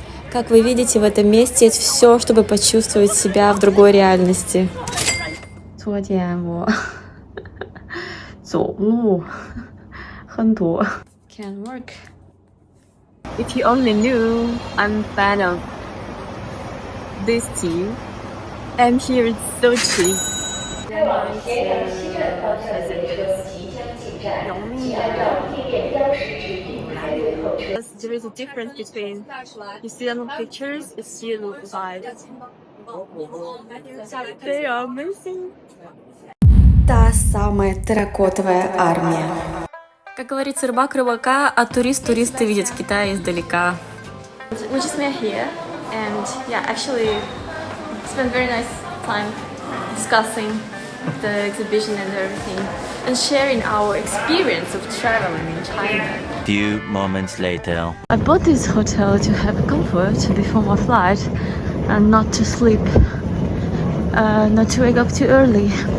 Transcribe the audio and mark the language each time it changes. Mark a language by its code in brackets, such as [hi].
[ru] Как вы видите, в этом месте есть все, чтобы почувствовать себя в другой реальности. [zh] 昨天我走路很多 [en] Can work. If you only knew, I'm a fan of this tea. And here it's so cheap. There is a difference between you see them on pictures, you see them live. They are amazing. [ru] Та самая терракотовая армия. Как говорится, рыбак рыбака, а турист туриста видит Китай издалека. [en] We just met here, and yeah, actually, spent very nice time discussing the exhibition and everything, and sharing our experience of traveling in China. Few moments later. I bought this hotel to have comfort before my flight and not to sleep, not to wake up too early.